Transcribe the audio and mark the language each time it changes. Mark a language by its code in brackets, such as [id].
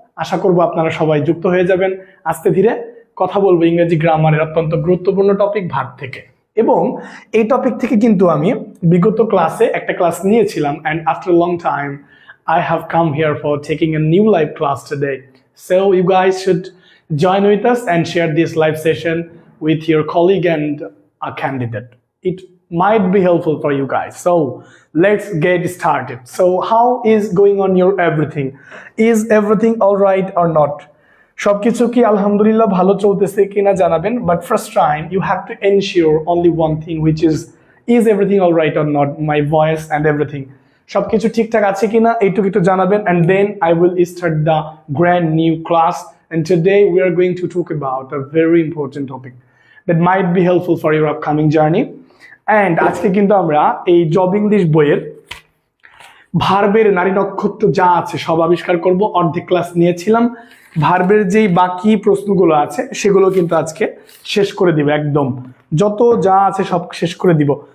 [bn] আশা করব আপনারা সবাই যুক্ত হয়ে যাবেন। আস্তে ধীরে কথা বলবো ইংরেজি গ্রামারের অত্যন্ত গুরুত্বপূর্ণ টপিক ভার্ব থেকে, এবং এই টপিক থেকে কিন্তু আমি বিগত ক্লাসে একটা ক্লাস নিয়েছিলাম, [en] and after a long time I have come here for taking a new live class today. So you guys should join with us and share this live session with your colleague and a candidate. It might be helpful for you guys. So let's get started. So how is going on your everything? Is everything all right or not? [bn] সবকিছু কি আলহামদুলিল্লাহ ভালো চলতেছে কিনা জানাবেন, [en] but first time you have to ensure only one thing, which is everything all right or not? My voice and everything, [bn] সবকিছু ঠিকঠাক আছে কিনা এইটুকু একটু জানাবেন, [en] and then I will start the brand new class. And today we are going to talk about a very important topic that might be helpful for your upcoming journey. [bn] And আজকে কিন্তু আমরা এই জব ইংলিশ বইয়ের ভার্বের নারী নক্ষত্র যা আছে সব আবিষ্কার করব। অর্ধেক ক্লাস নিয়েছিলাম, ভার্বের যেই বাকি প্রশ্নগুলো আছে সেগুলো কিন্তু আজকে শেষ করে দিব, একদম যত যা আছে সব শেষ করে দিব।